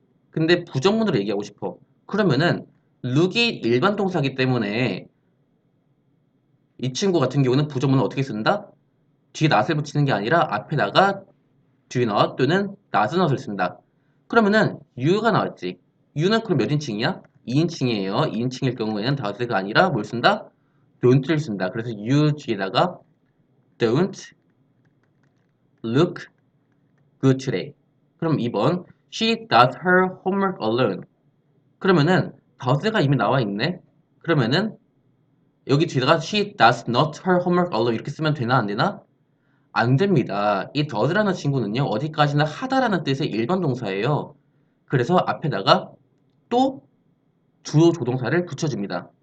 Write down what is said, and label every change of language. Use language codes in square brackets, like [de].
[ko] 근데 부정문으로 얘기하고 싶어. 그러면은 look이 일반 동사기 때문에 이 친구 같은 경우는 부정문을 어떻게 쓴다? 뒤에 not을 붙이는 게 아니라 앞에다가 do not 또는 does not을 쓴다. 그러면은 you가 나왔지. you는 그럼 몇 인칭이야? 2인칭이에요. 2인칭일 경우에는 does가 아니라 뭘 쓴다? don't를 쓴다. 그래서 [en] you [ko] 뒤에다가 [en] don't look good today. [ko] 그럼 2번 [en] She does her homework alone. [ko] 그러면은 does가 이미 나와 있네. 그러면은 여기 뒤에다가 [en] She does not her homework alone [ko] 이렇게 쓰면 되나 안 되나? 안 됩니다. 이 does라는 친구는요 어디까지나 하다라는 뜻의 일반 동사예요. 그래서 앞에다가 또 주어 조동사를 붙여줍니다.